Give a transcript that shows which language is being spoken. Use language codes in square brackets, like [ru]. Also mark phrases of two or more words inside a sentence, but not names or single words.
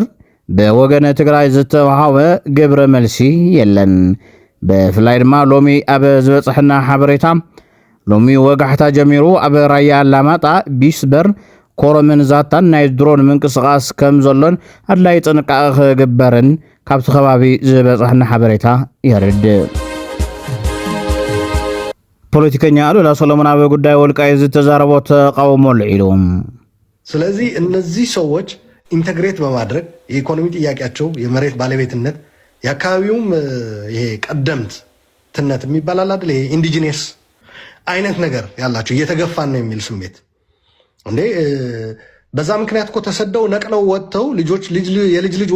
[ti] በወገነ ትግራይ ዝተዋሃበ ግብረ መልሲ የለን በፍላይ ድማ ሎሚ አበ ዝበጽሕና ሓበሬታ ሎሚ ወጋሕታ ጀሚሩ አበ ራያ ላማጣ ቢስበር ኮሮምን ዛታን ናይ ድሮን ምንቅስቃስ ከም ዘሎን አድላይ ጥንቃቄ ገበረን ካብቲ ከባቢ ዝበጽሕና ሓበሬታ ይርድ ፖለቲከኛ አሉላ ሰሎሞን አበ ጉዳይ ወልቃይ ዝተዛረቦ ተቃውሞ ልዒሎም [am] ስለዚህ እነዚህ ሰዎች ኢንተግሬት በማድረግ የኢኮኖሚ ጥያቄያቸው የመሬት ባለቤትነት ያካባቢውም ይሄ ቀደምትነት የሚባላል አይደል ይሄ ኢንዲጂነስ አይነት ነገር ያላቸው እየተገፋን ነው የሚል ስሜት እንዴ በዛ ምክንያት እኮ ተሰደው ነቅለው ወጥተው ልጆች የልጅ ልጅ